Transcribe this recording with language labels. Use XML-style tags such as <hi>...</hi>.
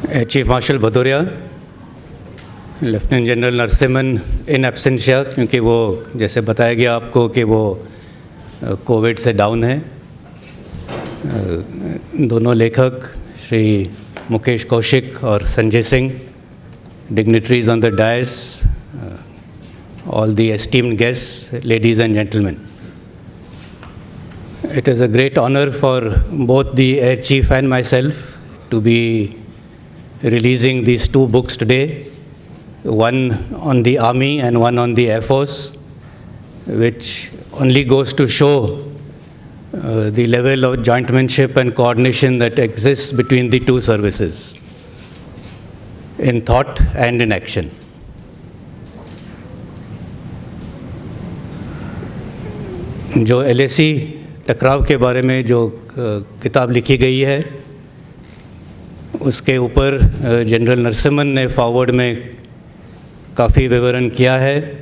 <hi>Chief marshal Bhadauria, lieutenant general Narasimhan इन absentia, क्योंकि वो जैसे बताया गया आपको कि वो कोविड से डाउन है। दोनों लेखक श्री</hi> <en>मुकेश कौशिक और Sanjay Singh, dignitaries on the dais, all the esteemed guests, ladies and gentlemen. It is a great honor for both the Air Chief and myself to be releasing these two books today, one on the Army and one on the Air Force, which only goes to show the level of jointmanship and coordination that exists between the two services in thought and in action.</en> <hi>जो LAC टकराव के बारे में जो किताब लिखी गई है उसके ऊपर जनरल नरसिम्हन ने फॉरवर्ड में काफ़ी विवरण किया है।</hi>